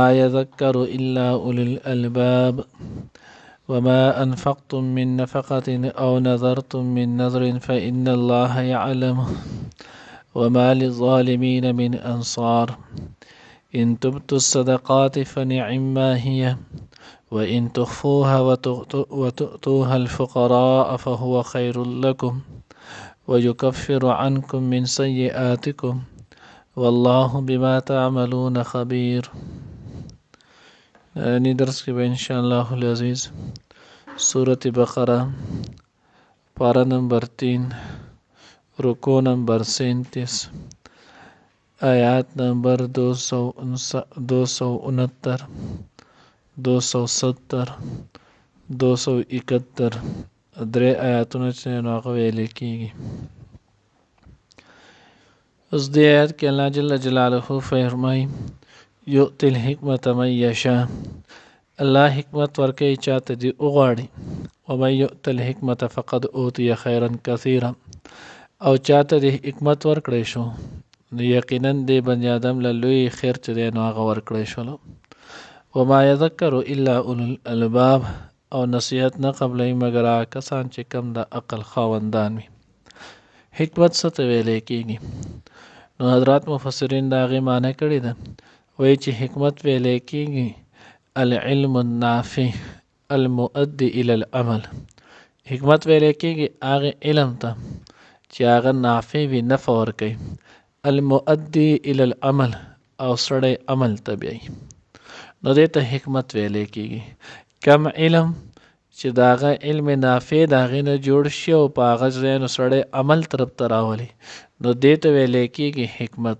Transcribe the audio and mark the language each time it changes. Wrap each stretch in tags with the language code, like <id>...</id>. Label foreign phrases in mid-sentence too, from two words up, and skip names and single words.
<ar>يذكر إلا أولي الألباب وما أنفقتم من نفقة أو نذرتم من نذر فإن الله يعلمه وما للظالمين من أنصار إن تبتوا الصدقات فنعما هي وإن تخفوها وتؤتوها الفقراء فهو خير لكم ويكفر عنكم من سيئاتكم والله بما تعملون خبير.</ar> <ps>درس کې به</ps> <ar>ان شاء الله العزیز</ar> <ps>سورة بقرة پارا نمبر 3 رکو نمبر 37 آیات نمبر 269 270 271 درې آیاتونه چې نو هغه ویل کېږي. اوس دې آیات کې</ps> <ar>الله جل جلاله</ar> <ps>فرمایي</ps> <ar>یؤتی الحکمة من یشاء،</ar> <ps>الله حکمت ورکوي چاته دې وغواړي.</ps> <ar>ومن یؤت الحکمة فقد اوتی خیرا کثیرا،</ar> <ps>او چاته دې حکمت ورکړی شو نو یقینا دې بني آدم له لوی خیر چې دی نو هغه ورکړی شولو.</ps> <ar>وما يذكر الا اولو الالباب،</ar> <ps>او نصیحت نه قبلوي مگر هغه کسان چې کم د عقل خاوندان وي. حکمت څه ته ویلی کېږي؟ نو حضرات مفسرین د هغې معنی کړې ده، وایي چې حکمت ویلی کېږي</ps> <ar>العلم النافع المؤدي الى العمل.</ar> <ps>حکمت ویلی کېږي هغه علم ته چې هغه نافع وي، نفع ورکوي،</ps> <ar>المؤدي الى العمل،</ar> <ps>او سړی عمل ته بیایي، نو دې ته حکمت ویلی کېږي. کم علم چې د هغه علم نافع د هغې نه جوړ شي او په هغه ځای نو سړی عمل طرف ته راولي، نو دې ته ویلی کېږي حکمت.</ps>